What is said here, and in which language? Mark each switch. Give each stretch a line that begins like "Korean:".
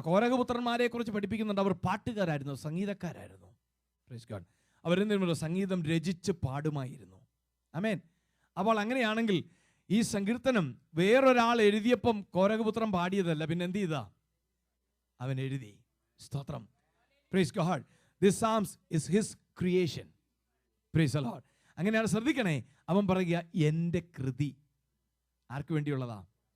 Malayalam: കോരഹപുത്രന്മാരെ കുറിച്ച് പഠിപ്പിക്കുന്നുണ്ട്. അവർ പാട്ടുകാരായിരുന്നു, സംഗീതക്കാരായിരുന്നു.
English: Praise God.
Malayalam: അവരെന്തെങ്കിലും സംഗീതം രചിച്ച് പാടുമായിരുന്നു. ആമേൻ. അപ്പോൾ അങ്ങനെയാണെങ്കിൽ ഈ സങ്കീർത്തനം വേറൊരാൾ എഴുതിയപ്പം കോരഹപുത്രൻ പാടിയതല്ല, പിന്നെ എന്ത് ചെയ്താ? അവൻ എഴുതി. സ്തോത്രം.
English: Praise God. This Psalms is his creation. Praise the Lord.
Malayalam: അങ്ങനെയാണ്. ശ്രദ്ധിക്കണേ, അവൻ പറയുക, എൻ്റെ കൃതി ആർക്ക് വേണ്ടിയുള്ളതാ?